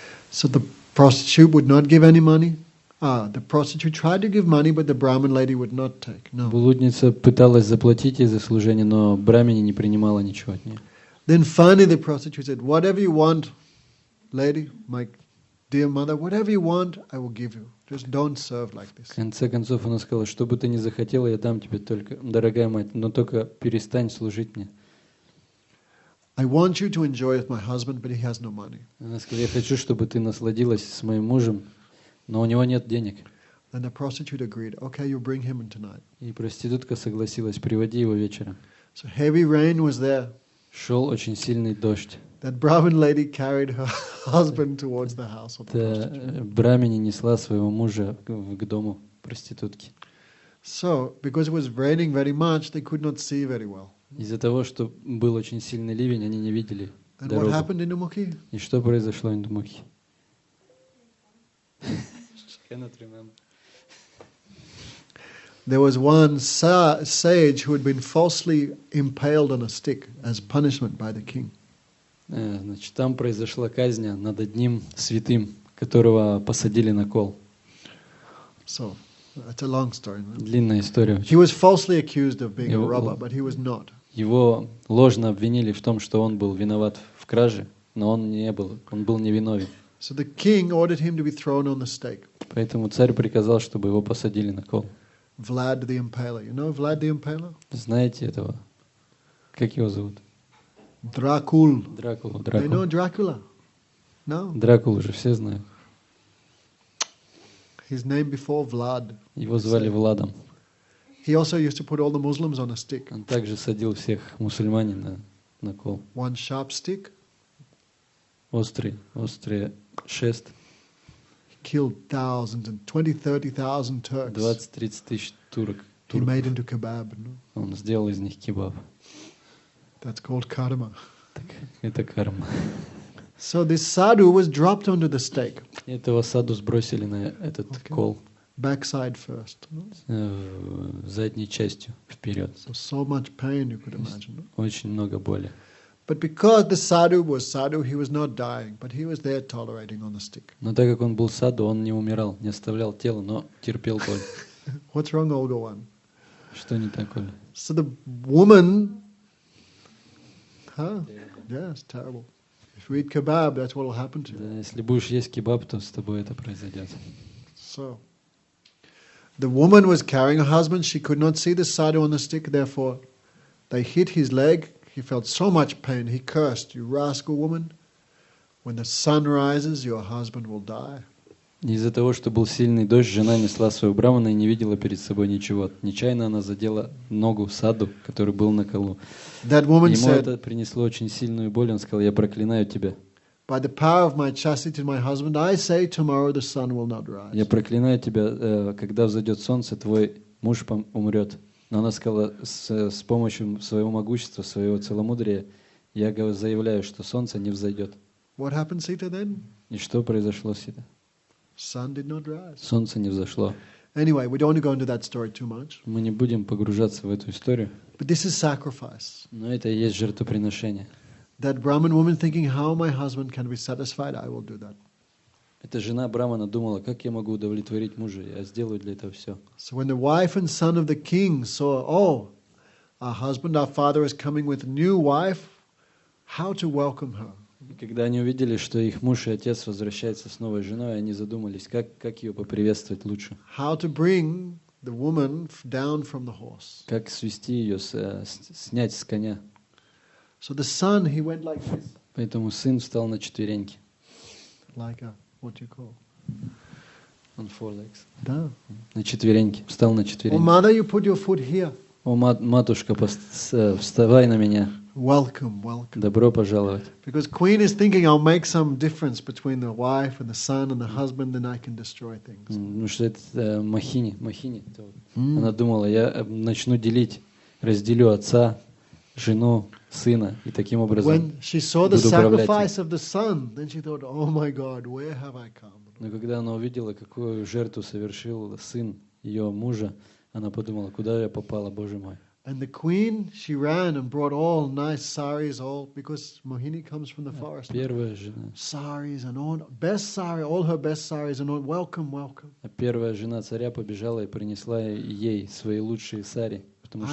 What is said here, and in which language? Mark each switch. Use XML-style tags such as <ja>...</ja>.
<en>So the prostitute would not give any money. The prostitute tried to give money, but the Brahmin lady would not take. No.</en> <ru>Блудница пыталась заплатить ей за служение, но брамини не принимала ничего от нее.</ru> <en>Then finally the prostitute said, whatever you want, lady, my dear mother, whatever you want, I will give you. Just don't serve like this.</en> <ru>В конце концов она сказала, что бы ты ни захотела, я дам тебе только, дорогая мать, но только перестань служить мне.</ru> <en>I want you to enjoy with my husband, but he has no money.</en> <ru>Она сказала, я хочу, чтобы ты насладилась с моим мужем, но у него нет денег.</ru> <en>And the prostitute agreed, okay, you bring him in tonight.</en> <ru>И проститутка согласилась, приводи его вечером.</ru> <en>So heavy rain was there.</en> <ru>Шел очень сильный дождь.</ru> <en>That Brahmin lady carried her husband towards the house of the prostitute.</en> <ru>Брамини несла своего мужа к дому проститутки.</ru> <en>So, because it was raining very much, they could not see very well.</en> <ru>Из-за того, что был очень сильный ливень, они не видели</ru> <en>And</en> <ru>дорогу.</ru> <en>what happened in Dumukhi?</en> <ru>И что произошло в Индумухе?</ru> <en>There was one sage who had been falsely impaled on a stick as punishment by the king.</en> <ru>Значит, там произошла казнь над одним святым, которого посадили на кол.</ru> <en>So, it's a long story. No?</en> <ru>Длинная история.</ru> <en>He was falsely accused of being a robber, but he was not.</en> <ru>Его ложно обвинили в том, что он был виноват в краже, но он не был, он был невиновен.</ru> <en>So the king ordered him to be thrown on the stake.</en> <ru>Поэтому царь приказал, чтобы его посадили на кол.</ru> <en>Vlad the Impaler. You know Vlad the Impaler?</en> <ru>Знаете этого Как его зовут?</ru> <en>Dracul.</en> <ru>Дракула.</ru> <en>They know</en> <ru>Дракула.</ru> <en>Dracula? No.</en> <ru>Дракулу же все знают.</ru> <en>His name before Vlad.</en> <ru>Его звали Владом.</ru> <en>He also used to put all the Muslims on a stick.</en> <ru>Он также садил всех мусульманин на кол.</ru> <en>One sharp stick.</en> <ru>Острый шест.</ru> <en>He killed thousands and 20,000-30,000 Turks.</en> <ru>20-30 тысяч турок.</ru> <en>He made into kebab. No?</en> <ru>Он сделал из них кебаб.</ru> <en>That's called karma.</en> <ru>Так, это карма.</ru> <en>So this sadhu was dropped onto the stake.</en> <ru>Этого саду сбросили на этот кол.</ru> <en>Backside first. No?</en> <ru>Задней частью вперед.</ru> <en>So much pain you could imagine. No?</en> <ru>Очень много боли.</ru> <en>But because the sadhu was sadhu, he was not dying, but he was there tolerating on the stick.</en> <ru>Но так как он был саду, он не умирал, не оставлял тело, но терпел боль.</ru> <en>What's wrong, Olga One?</en> <ru>Что не так, Оля?</ru> <en>So the woman, yeah, it's terrible. If you eat kebab, that's what will happen to you.</en> <ru>Да, если будешь есть кебаб, то с тобой это произойдет.</ru> <en>So, the woman was carrying her husband. She could not see the sadhu on the stick. Therefore, they hit his leg. He felt so much pain. He cursed, "You rascal woman! When the sun rises, your husband will die."</en> <ru>Из-за того, что был сильный дождь, жена несла своего брамана и не видела перед собой ничего. Нечаянно она задела ногу саду, который был на колу.</ru> <en>That woman</en> <ru>Ему</ru> <en>said,</en> <ru>это принесло очень сильную боль. Он сказал: "Я проклинаю тебя.</ru> <en>"By the power of my chastity to my husband, I say tomorrow the sun will not rise."</en> <ru>Я проклинаю тебя, когда взойдет солнце, твой муж умрет". Но она сказала: с помощью своего могущества, своего целомудрия, я заявляю, что солнце не взойдет.</ru> <en>What happened, Sita, then?</en> <ru>И что произошло, Сита?</ru> <en>Sun did not rise.</en> <ru>Солнце не взошло.</ru> <en>Anyway, we don't want to go into that story too much.</en> <ru>Мы не будем погружаться в эту историю,</ru> <en>But this is sacrifice.</en> <ru>но это и есть жертвоприношение.</ru> <en>That Brahmin woman thinking, how my husband can be satisfied, I will do that.</en> <ru>Эта жена Брамана думала: как я могу удовлетворить мужа? Я сделаю для этого все.</ru> <en>So when the wife and son of the king saw, oh, our husband, our father is coming with a new wife, how to welcome her?</en> <ru>И когда они увидели, что их муж и отец возвращаются с новой женой, они задумались, как ее поприветствовать лучше.</ru> <en>How to bring the woman down from the horse.</en> <ru>Как свести ее, снять с коня.</ru> <en>So the son, he went like this.</en> <ru>Поэтому сын встал на четвереньки.</ru> <en>Like a, what do you call? On four legs.</en> <ru>Да. На четвереньки. Встал на</ru> <en>Oh,</en> <ru>четвереньки.</ru> <en>mother, you put your foot here.</en> <ru>О, матушка, вставай на меня.</ru> <en>Welcome, welcome.</en> <ru>Добро пожаловать.</ru> <en>Because queen is thinking, I'll make some difference between the wife and the son and the husband, then I can destroy things.</en> <ru>Потому что это Махини. Она думала: я начну разделю отца, жену, сына, и таким образом</ru> <en>When she saw the</en> <ru>буду управлять им.</ru> <en>sacrifice of the son, then she thought, oh my God, where have I come?</en> <ru>Но когда она увидела, какую жертву совершил сын ее мужа, она подумала: куда я попала, Боже мой.</ru> <en>And the queen, she ran and brought all nice saris, all, because Mohini comes from the forest.</en> <ru>Первая жена.</ru> <en>Saris and all, best sari, all her best saris and all, welcome, welcome.</en> <ru>А первая жена царя побежала и принесла ей свои лучшие сари, потому</ru>